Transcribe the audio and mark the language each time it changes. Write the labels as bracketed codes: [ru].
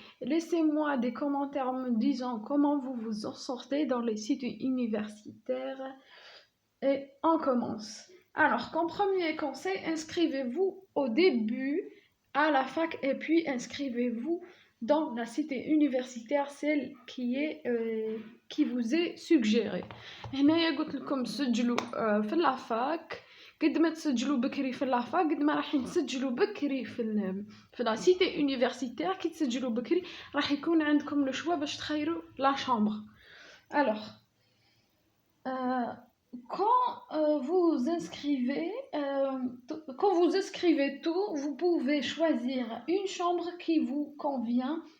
[fr] Laissez-moi des commentaires me disant comment vous vous en sortez dans les cités universitaires. Et on commence. Alors, comme premier conseil, inscrivez-vous au début à la fac et puis inscrivez-vous dans la cité universitaire, celle qui vous est suggérée. [ar] هنايا قلت لكم سجلوا في الفاك. قد ما تسجلوا بكري في الفاك قد ما راح تسجلوا بكري في [fr] لا سيتي universitaire. [ar] كي تسجلوا بكري راح يكون عندكم [fr] لو شوا [ar] باش تخيروا [fr] لا شامبر. Alors, quand vous inscrivez tout, vous pouvez choisir une chambre qui vous convient.